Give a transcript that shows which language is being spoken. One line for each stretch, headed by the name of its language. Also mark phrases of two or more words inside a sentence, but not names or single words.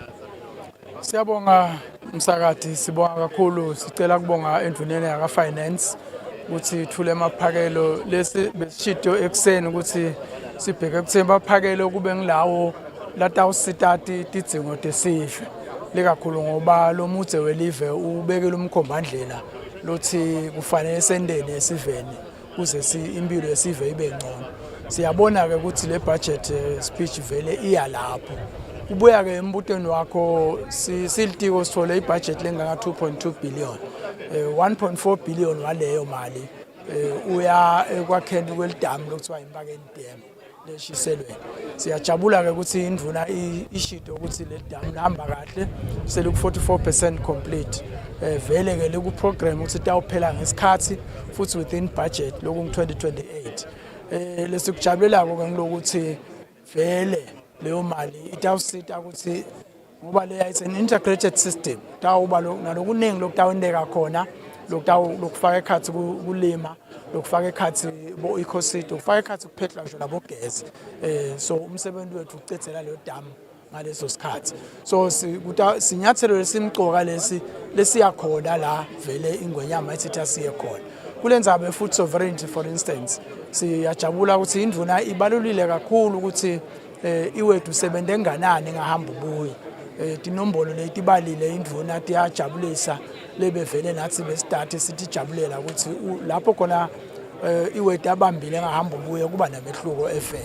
Swati: Siyabonga msakadi sibonga kakhulu sicela kubonga endvuneni yaka finance ukuthi thule emaphakelo lesi besishito ekseni ukuthi sibheke ekutheni baphakelo kube ngilawo latawusitati tidzingo tesife lekakhulu ngoba lo mudze welive ubekela umkhombandlela lothi kufanele sendeni esiveni kuze impilo yesive ibe ngcono. Siyabona ke ukuthi le
English: budget speech
Swati: vele iya lapho. Ubuya ke embutweni wakho silitiko sithole ibudget lengaka 2.2 billion 1.4 billion waleyo mali uya ekwakheni kwelidamu lokuthiwa impakeni dam leshiselweni. Siyajabula ke ukuthi indvuna ishito ukuthi le damu lihamba kahle seliku 44% complete vele ke leku program ukuthi tawuphela ngesikhathi futhi
English: within budget
Swati: loku 2028 lesikujabulela ke ngilokuthi vele leyo mali itawusita ukuthi ngoba leya
English: is an integrated system
Swati: tawuba nalokuningi lokutawendeka khona lokufaka ekhathi kulima lokufaka ekhathi bo ecosystem ukufaka ekhathi kuphethla nje labo gesi so umsebenzi wethu ucethela leyo damu ngaleso sikhathi so sinyathelo lesimcoka lesiyakhona la vele ingwenyama ethitha siye khona kulenzabe
English: food sovereignty for instance
Swati: siyajabula ukuthi indvuna ibalulile kakhulu ukuthi iwethu sebende nganani ngahamba ubuye tinombolo letibalile indvuna tiyajabulisa lebevele nathi besitart sithi jabulela ukuthi lapho khona iwethu abambile ngahamba ubuye kuba namehluko efeni.